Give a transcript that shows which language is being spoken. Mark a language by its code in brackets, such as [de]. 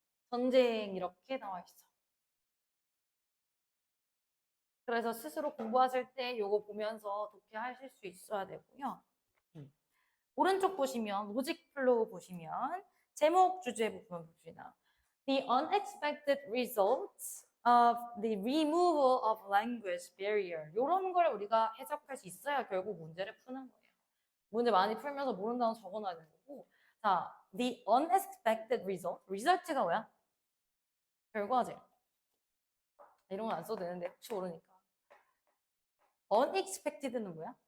[ko] 전쟁 이렇게 나와 있어. 그래서 스스로 공부하실 때 요거 보면서 독해하실 수 있어야 되고요. 오른쪽 보시면 로직 플로우 보시면 제목 주제 부분 봅시다. [en] The unexpected results of the removal of language barrier. [ko] 이런 걸 우리가 해석할 수 있어야 결국 문제를 푸는 거예요. 문제 많이 풀면서 모르는 단어 적어놔야 되는 거고. 자, [en] the unexpected result. [ko] result가 뭐야? 결과지. 이런 건 안 써도 되는데 혹시 모르니까. unexpected는 뭐야?